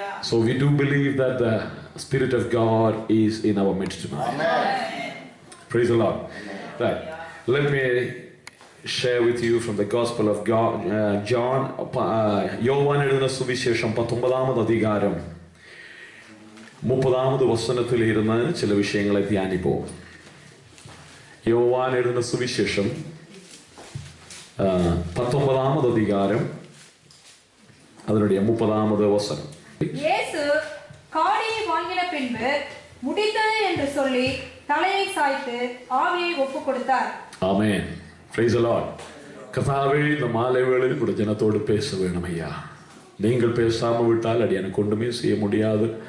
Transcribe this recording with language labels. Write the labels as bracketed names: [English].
[English] So we do believe that the Spirit of God is in our midst tonight. Praise the Lord. Right. Let me share with you from the Gospel of God, John. [Malayalam] Yoane എഴുതുന്ന സുവിശേഷം 19-ാമത് അധികാരം 30-ാമത് വചനത്തിൽ ഇരുന്ന് ചില വിഷയങ്ങളെ ധ്യാനിപ്പோம். Yoane എഴുതുന്ന സുവിശേഷം 19-ാമത് അധികാരം [Tamil] அதனுடைய 30-ாமது வசனம். இயேசு காடியை வாங்கின பின்பு முடித்தது என்று சொல்லி தலையை சாய்த்து ஆவியை ஒப்புக் கொடுத்தார். ஆமென். [English] Praise the Lord. [Tamil] கர்த்தாவே, இந்த மாலை வேளையில் கூட ஜனத்தோடு பேச வேணும் ஐயா. நீங்கள் பேசாமல் விட்டால் அடியானுக்கு ஒன்றுமே செய்ய முடியாது.